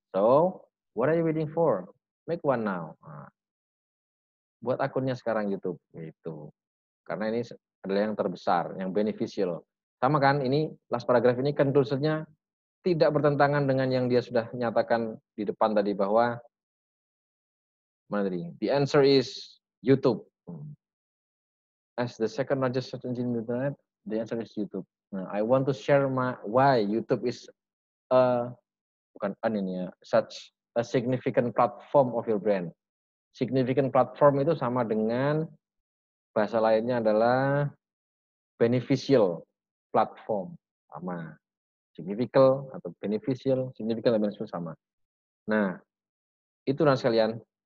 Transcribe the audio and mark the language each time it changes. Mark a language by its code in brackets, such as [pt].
[en] So, what are you waiting for? Make one now. [id] Nah, buat akunnya sekarang YouTube gitu. Karena ini adalah yang terbesar, yang beneficial. Sama kan, ini [en] last paragraph [id] ini conclusion-nya tidak bertentangan dengan yang dia sudah nyatakan di depan tadi bahwa mana tadi? [en] The answer is YouTube. As the second largest search engine in the internet, the answer is YouTube. Nah, I want to share why YouTube is a [id] bukan ini ya, [en] such a significant platform of your brand. [id] Significant platform itu sama dengan bahasa lainnya adalah beneficial platform, sama. Significant atau beneficial, significant dan beneficial sama. Nah, itu teman sekalian.